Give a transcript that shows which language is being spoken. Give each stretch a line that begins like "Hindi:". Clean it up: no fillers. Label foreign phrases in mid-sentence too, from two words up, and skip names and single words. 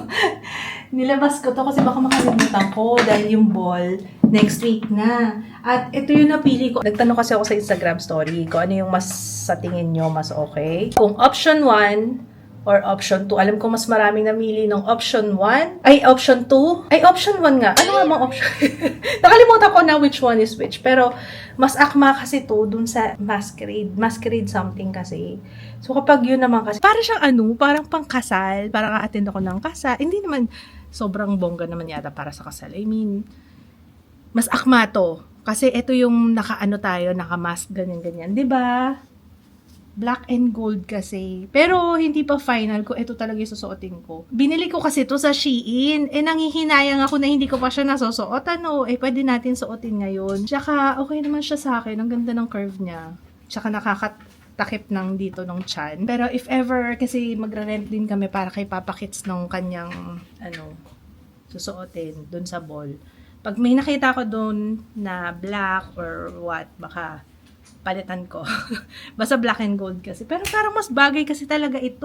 Filipino: Nilabas ko to kasi baka makalimutan ko dahil yung ball next week na. At ito yung napili ko. Nagtanong kasi ako sa Instagram story ko ano yung mas sa tingin nyo mas okay.
English: Kung option 1 or option 2.
Filipino: Alam ko mas maraming namili ng option 1. Ay, option 2. Ay, option 1 nga. Ano nga mga option? Nakalimutan ko na
English: which one is which.
Filipino: Pero, mas akma kasi to dun sa masquerade. Masquerade something kasi. So, kapag yun naman kasi, para siyang parang pangkasal. Parang a-attend ako ng kasal. Hindi naman sobrang bongga naman yata para sa kasal.
English: I mean,
Filipino: mas akma to. Kasi ito yung naka-mask, ganyan-ganyan. Diba?
English: Black and gold
Filipino: kasi. Pero, hindi pa final ko. Ito talaga yung susuotin ko. Binili ko kasi to sa Shein. Nanghihinayang ako na hindi ko pa siya nasusuot. Pwede natin suotin ngayon. Tsaka, okay naman siya sa akin. Ang ganda ng curve niya. Tsaka nakakatakip ng dito ng chan. Pero,
English: if ever,
Filipino: kasi magre-rent din kami para kay Papa Kits ng kanyang, susuotin dun sa ball. Pag may nakita ko dun na
English: black or what,
Filipino: baka palitan ko. Basta
English: black and gold
Filipino: kasi. Pero parang mas bagay kasi talaga ito.